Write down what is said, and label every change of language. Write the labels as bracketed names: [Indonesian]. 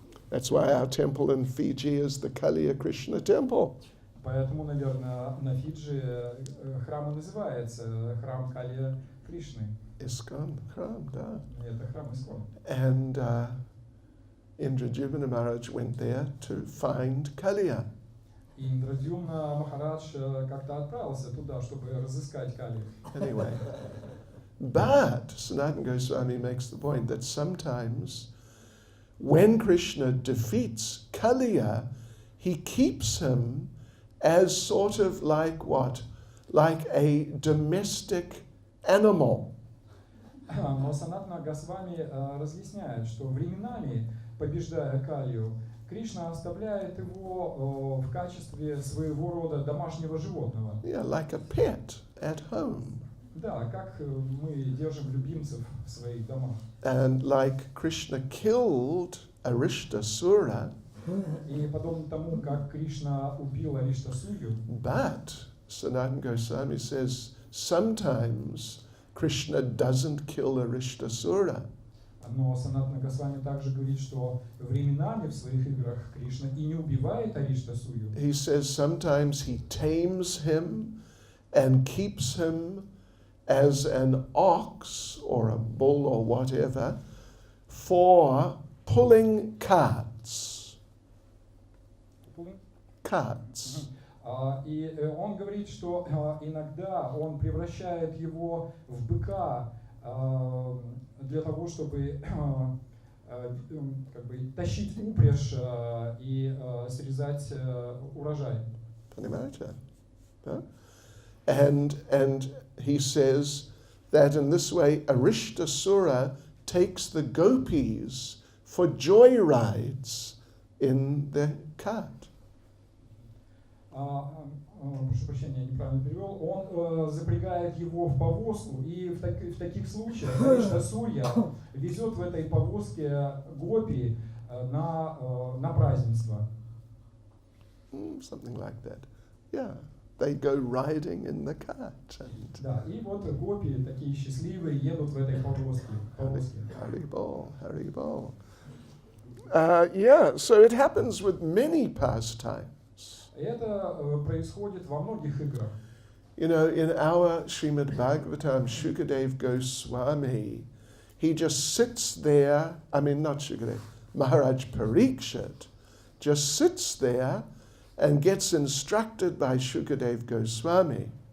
[English] That's why our temple in Fiji is the Kaliya Krishna temple. [Russian] Поэтому, наверное, на Фиджи храм и называется храм Калия Кришны. ISKCON Khram, da. Это храм Искон. [English] And Indradyumna Maharaj went there to find Kaliya. [Russian] И Индрадюмна Махарадж как-то отправился туда, чтобы разыскать Калию. [English] Anyway, but Sanatana Goswami makes the point that sometimes when Krishna defeats Kaliya, he keeps him as sort of like what? Like a domestic animal. [Russian] Но Санатана Госвами разъясняет, что временами, побеждая Калию, Кришна оставляет его в качестве своего рода домашнего животного. [English] Yeah, like a pet at home. [Russian] Да, как мы держим любимцев в своих домах. [English] And like Krishna killed Arishtasura, [Russian] И подобно тому, как Кришна убил Ариштасую, [English] but Sanatana Goswami says sometimes Krishna doesn't kill Arishtasura. [Russian] но Санатана Госвами также говорит, что временами в своих играх Кришна и не убивает Ариштасую. [English] He says sometimes he tames him and keeps him as an ox or a bull or whatever for pulling carts. Carts. [Russian] И он говорит, что иногда он превращает его в быка для того, чтобы как бы тащить упряжь и срезать урожай. Poнимаете? Huh? [English] And he says that in this way Arishtasura takes the gopis for joy rides in the cart. [Russian] Прошу прощения, я неправильно перевел. Он запрягает его в повозку, и в таких случаях Ариштасурья везет в этой повозке гопи на празднество. [English] Something like that. Yeah. They go riding in the cart. And [Russian] Да, и вот гопи такие счастливые едут в этой повозке. [Sanskrit] Haribol, Haribol. [English] Yeah, so it happens with many pastimes. [Russian] Это происходит во многих играх. [English] You know, in our Srimad Bhagavatam, Shukadev Goswami, he just sits there, not Shukadev, Maharaj Parikshit, just sits there and gets instructed by Shukadev Goswami.